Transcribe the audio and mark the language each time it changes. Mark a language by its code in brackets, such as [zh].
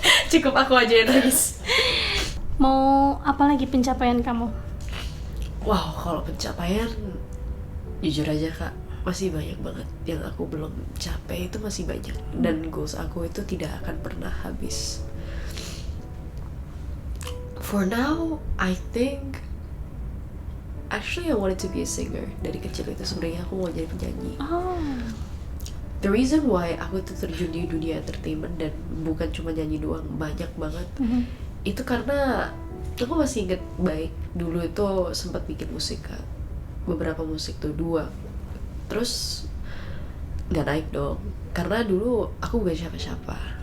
[id] Cukup aku aja yang nangis. Mau apa lagi pencapaian kamu? Wow, kalau pencapaian jujur aja Kak, masih banyak banget yang aku belum capai. Itu masih banyak, dan goals aku itu tidak akan pernah habis. [en] For now, I think actually I wanted to be a singer. [id] Dari kecil itu sebenarnya aku mau jadi penyanyi. [en] The reason why [id] aku tuh terjun di dunia entertainment dan bukan cuma nyanyi doang, banyak banget. Itu karena aku masih inget baik dulu itu sempat bikin musik Kak. Beberapa musik tuh, 2. Terus nggak naik dong, karena dulu aku bukan siapa-siapa.